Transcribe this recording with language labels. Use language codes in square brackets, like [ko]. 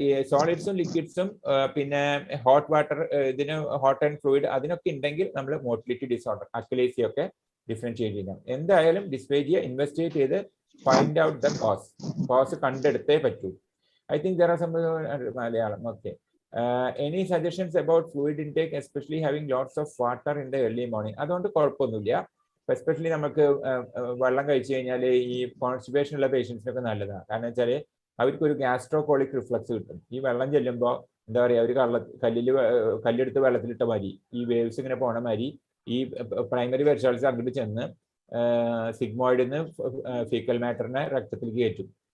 [ml] സോളിഡ്സും ലിക്വിഡ്സും പിന്നെ hot water ഇതിന് hot and fluid അതിനൊക്കെ ഉണ്ടെങ്കിൽ നമ്മൾ മോട്ടിലിറ്റി ഡിസോർഡർ അക്യുലേസി ഒക്കെ ഡിഫറൻഷിയേറ്റ് ചെയ്യണം. എന്തായാലും ഡിസ്പേജിയ ഇൻവെസ്റ്റിഗേറ്റ് ചെയ്ത് [en] find out the cause [ml] കണ്ടെടുത്തേ പറ്റൂ. [en] I think there are some Malayalam. Okay. Any suggestions about fluid intake, especially having lots of water in the early morning? [ml] അതുകൊണ്ട് കുഴപ്പമൊന്നുമില്ല. എസ്പെഷ്യലി നമുക്ക് വെള്ളം കഴിച്ചു കഴിഞ്ഞാൽ ഈ കോൺസ്റ്റിപ്പേഷൻ ഉള്ള പേഷ്യൻസിനൊക്കെ നല്ലതാണ്. കാരണം വെച്ചാൽ അവർക്ക് ഒരു ഗ്യാസ്ട്രോകോളിക് റിഫ്ലക്സ് കിട്ടും. ഈ വെള്ളം ചെല്ലുമ്പോൾ എന്താ പറയുക, ഒരു കല്ലെടുത്ത് വെള്ളത്തിലിട്ട മാതിരി ഈ വേവ്സ് ഇങ്ങനെ പോണ മാതിരി ഈ പ്രൈമറി വെർച്ചാൾസ് അങ്ങോട്ട് ചെന്ന് സിഗ്മോയിഡിൽ നിന്ന് ഫീക്കൽ മാറ്ററിനെ രക്തത്തിലേക്ക് കയറ്റും.